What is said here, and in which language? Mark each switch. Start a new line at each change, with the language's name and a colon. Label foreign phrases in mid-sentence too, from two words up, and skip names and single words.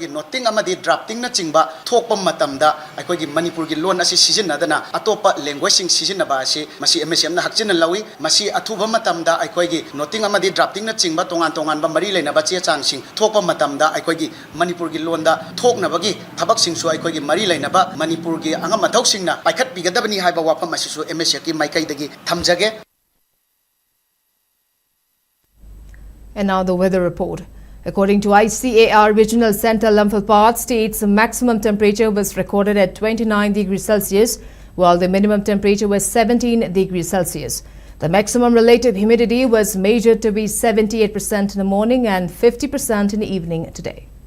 Manipuri: noting amadi drafting na chingba thokpa matamda aikoi gi Manipur gi lon asi sizinadana atopa language sing sizinaba asi masi MSF na hakjin lawi masi athuba matamda aikoi gi noting amadi drafting na chingba tongan ba mari laina bache chang sing thokpa matamda aikoi gi Manipur gi londa thoknabagi thabak sing su aikoi gi mari laina ba Manipur gi anga mathok singna paikhat bigadabani haiba wafam asisu MSF ki maikai dagi thamjage.
English: And now the weather report. According to ICAR Regional Center, Imphal state's maximum temperature was recorded at 29 degrees Celsius, while the minimum temperature was 17 degrees Celsius. The maximum relative humidity was measured to be 78% in the morning and 50% in the evening today.